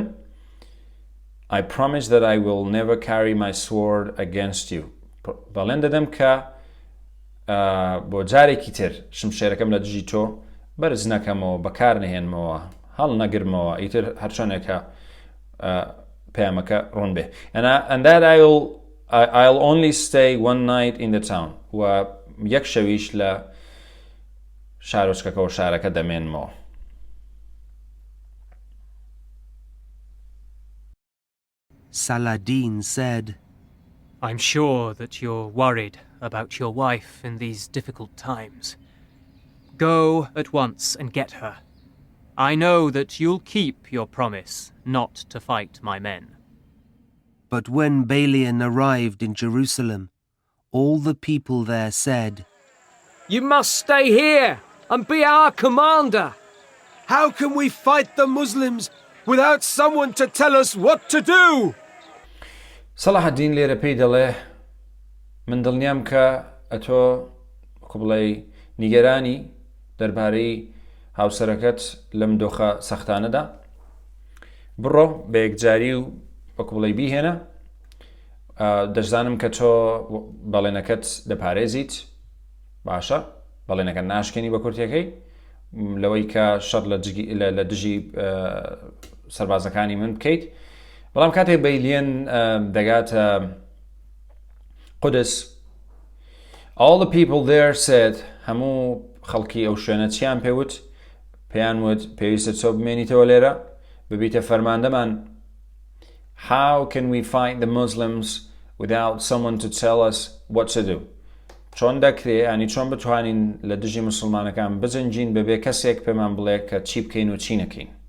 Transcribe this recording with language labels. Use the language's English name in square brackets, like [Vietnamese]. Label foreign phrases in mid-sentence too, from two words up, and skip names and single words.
[English] I promise that I will never carry my sword against you. [Central Kurdish] بەڵێن دەدەم کە بۆ جارێکی تر شمشێرەکەم لە دژی تۆ بەرز نەکەمەوە بەکار نەهێنمەوە هەڵ نەگرمەوە ئیتر هەرچۆنێکە پەیامەکە ڕوون بێ [English] and that I'll only stay one night in the town [Central Kurdish] و یەک شەویش لە شارۆچکەکە و شارەکە دەمێنمەوە. [English] Saladin said, I'm sure that you're worried about your wife in these difficult times. Go at once and get her. I know that you'll keep your promise not to fight my men. But when Balian arrived in Jerusalem, all the people there said, "You must stay here and be our commander. How can we fight the Muslims without someone to tell us what to do?" [Central Kurdish] سەڵاحەدین لێرە پێی دەڵێ من دڵنیام کە ئەتۆ بڵێ نیگەرانی دەربارەی هاوسەرەکەت لەم دۆخە سەختانەدا بڕۆ بە یەکجاری و وەکو بڵێ بیهێنە دەشزانم کە تۆ بەڵێنەکەت دەپارێزیت باشە بەڵێنەکە ناشکێنی بە کورتەکەی لەوەی کە شەڕ لە دژی سەربازەکانی من بکەیت. بەڵام کاتێک بەیلیەن دەگاتە قودس [English] all the people there said [Central Kurdish] هەموو خەڵکی ئەو شوێنە چیان پێوت پێیان وت پێویستە تۆ بمێنیتەوە لێرە ببیتە فەرماندەمان. [English] How can we fight the Muslims without someone to tell us what to do? [Central Kurdish] چۆن دەکرێ ینی چۆن بتوانین لە دژی مسلمانەکان بجەنگین بەبێ کەسێک پێمان بڵێ کە چی بکەین و چی نەکەین.